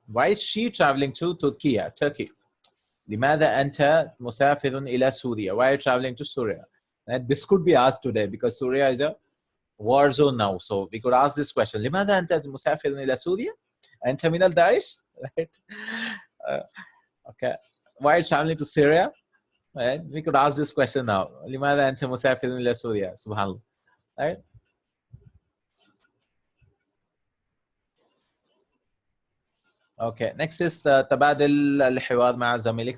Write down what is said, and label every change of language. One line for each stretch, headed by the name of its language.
English: Why is she traveling to Turkey?
Arabic: لماذا أنت مسافر إلى سوريا?
English: Why are you traveling to Syria? And this could be asked today, because Syria is a war zone now. So we could ask this question.
Arabic: لماذا أنت مسافر إلى سوريا؟ أنت من الداعش?
English: Right? Okay. Why are you traveling to Syria? Right? We could ask this question now.
Arabic: لماذا أنت مسافر إلى سوريا? سبحان الله. Right?
English: Okay. Next is تبادل الحوار مع زميلك.